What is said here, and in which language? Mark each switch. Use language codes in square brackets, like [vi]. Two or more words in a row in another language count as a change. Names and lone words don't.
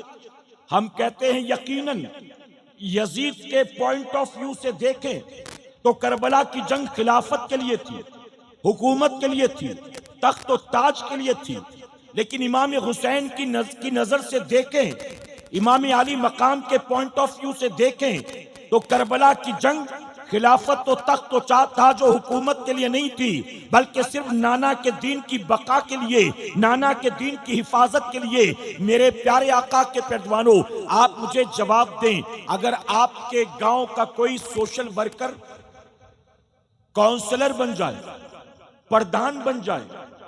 [ur] ہم کہتے ہیں یقیناً یزید کے [en] point of view [ur] سے دیکھیں تو کربلا کی جنگ خلافت کے لیے تھی، حکومت کے لیے تھی، تخت و تاج کے لیے تھی۔ لیکن امام حسین کی نظر سے دیکھیں، امام علی مقام کے [en] point of view [ur] سے دیکھیں تو کربلا کی جنگ خلافت و تخت و تاج و حکومت کے لیے نہیں تھی، بلکہ صرف نانا کے دین کی بقا کے لیے، نانا کے دین کی حفاظت کے لیے۔ میرے پیارے آقا کے پردوانوں، آپ مجھے جواب دیں، اگر آپ کے گاؤں کا کوئی [en] social worker [ur] کونسلر بن جائے، پردھان بن جائے،